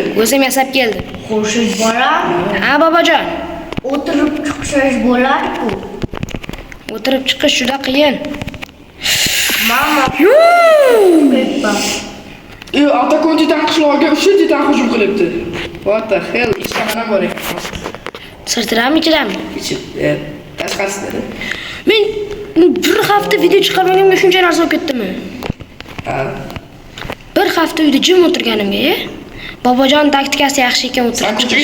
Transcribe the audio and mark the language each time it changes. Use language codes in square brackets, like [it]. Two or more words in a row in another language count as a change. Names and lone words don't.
[uz] O'zim yasab keldim. Xurshid bolam Ha, bobojon. o'tirib chiqsash bo'ladi-ku. O'tirib chiqish juda qiyin. Mama ketdi. Atakon titan qishlog'iga 3 titan hujum qilibdi. [en] What the hell? [uz] Ishxonam bor ekan. Sirtirami ichirami? Tashqarisida. Men bir hafta video chiqarmaganimga shuncha narsa bo'lib ketdimi? Ha. Bir hafta uyda jim o'tirganimga, bobojon taktikasi yaxshi ekan Sen o'tirib ko'chaga